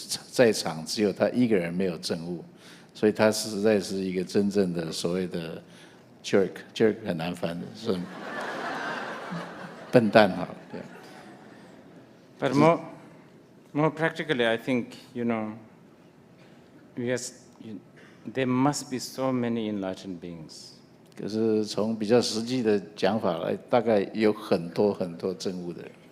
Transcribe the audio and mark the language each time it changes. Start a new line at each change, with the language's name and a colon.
Chinese: 在场只有他一个人没有证悟，所以他实在是一个真正的所谓的 jerk 很难翻的，是笨蛋好，对。
English: But more practically, I think, there must be so many enlightened beings.
Chinese: 可是从比较实际的讲法来，大概有很多证悟的人。